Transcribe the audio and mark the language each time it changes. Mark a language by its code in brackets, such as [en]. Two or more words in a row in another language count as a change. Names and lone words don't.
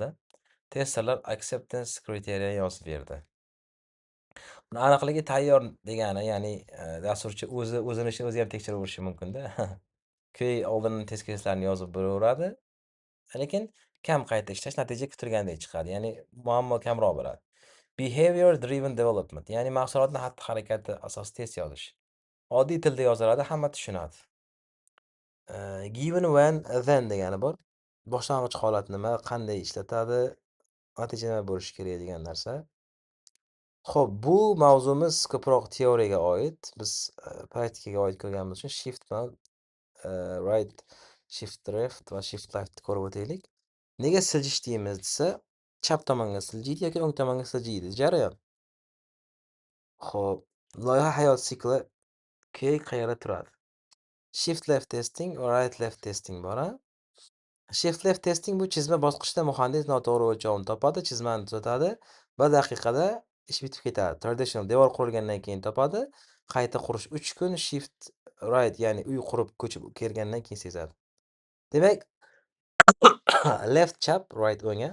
[uz] Testerlar [en] acceptance kriteriya [uz] yozib berdi. Buni aniqligi tayyor degani, ya'ni dasturchi o'zini ishini o'zi ham tekshiraverishi mumkin-da. QA oldin [en] test keyslarni [uz] yozib boraveradi, lekin kam qayta ishlash natija kutilgandek chiqadi. Ya'ni muammo kamroq bo'ladi. [en] Behavior driven development, [uz] ya'ni mahsulotni xatti-harakati asosida test yozish. Oddiy tilda yoziladi, hamma tushunadi. [en] Given, when, then degani bor. [uz] Boshlang'ich holat nima, qanday ishlatadi, natija nima bo'lishi kerak degan narsa. Xo'p, bu mavzumiz ko'proq teoriyaga oid. Biz praktikaga oid ko'rganimiz uchun [en] shift bilan right, shift left va shift leftni [uz] ko'rib o'taylik. Nega siljish deymiz desa, chap tomonga siljiydi yoki o'ng tomonga siljiydi jarayon. Xo'p, loyiha hayot sikli qayerda turadi? [en] Shift left testing [uz] va [en] right left testing [uz] bor, a? [en] Shift left testing [uz] bu chizma bosqichida muhandis noto'g'ri o'lchovni topadi, chizmani tuzatadi, 1 daqiqada ish bitib ketadi. Traditional devor qurilgandan keyin topadi, qayta qurish 3 kun, [en] shift right [uz] ya'ni uy qurib ko'chib kelgandan keyin sezadi. Demak, left chap, right o'ng.